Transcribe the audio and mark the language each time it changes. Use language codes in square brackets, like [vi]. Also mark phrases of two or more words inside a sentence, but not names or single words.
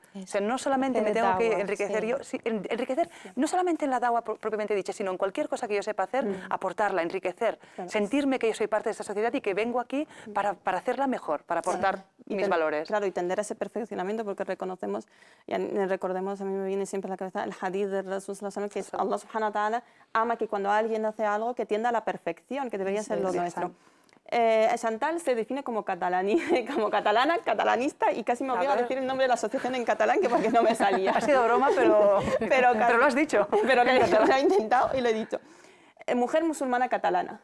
[es] O sea, no solamente me tengo que enriquecer yo, enriquecer no solamente en la dawa propiamente dicha, sino en cualquier cosa que yo sepa hacer, aportarla, enriquecer, sentirme que yo soy parte de esta sociedad y que vengo aquí para hacerla mejor, para aportar mis valores. Claro, y tender a ese perfeccionamiento, porque recordemos, a mí me viene siempre a la cabeza el hadith de [ar] رسول صلى الله عليه وسلم, [es] que es [ar] الله سبحانه وتعالى [es] ama que cuando alguien hace algo que tienda a la perfección, que debería ser lo nuestro. Chantal se define como catalana, catalanista, y casi me obliga a decir el nombre de la asociación en catalán, que porque no me salía. Ha sido broma, pero lo has dicho. Pero lo he intentado y lo he dicho. Mujer musulmana catalana.